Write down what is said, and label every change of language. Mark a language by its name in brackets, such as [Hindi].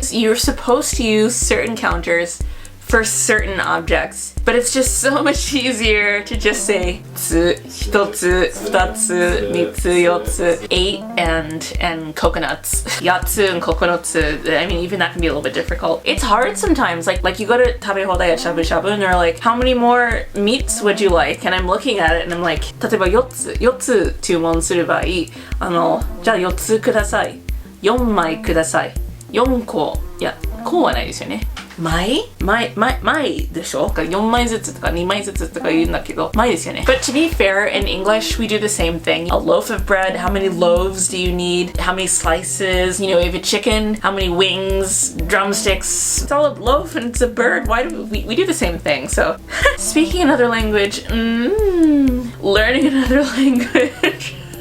[English] So you're supposed to use certain counters for certain objects, but it's just so much easier to just say つ、1つ、2つ、3つ、4つ, 8 and coconuts. 8つ and coconuts. I mean, even that can be a little bit difficult. It's hard sometimes. Like you go to 食べ放題 at Shabu Shabu and they're like, how many more meats would you like? And I'm looking at it and I'm like, [Japanese] 例えば4つ注文すればいい。じゃあ4つください。4枚ください。4個。いや、こうはないですよね。枚でしょ ?4 枚ずつとか2枚ずつとか言うんだけど、枚ですよね。 [English] But to be fair, in English, we do the same thing. A loaf of bread, how many loaves do you need? How many slices? You know, if a chicken, how many wings, drumsticks? It's all a loaf and it's a bird. Why do we do the same thing? So, speaking another language, learning another language.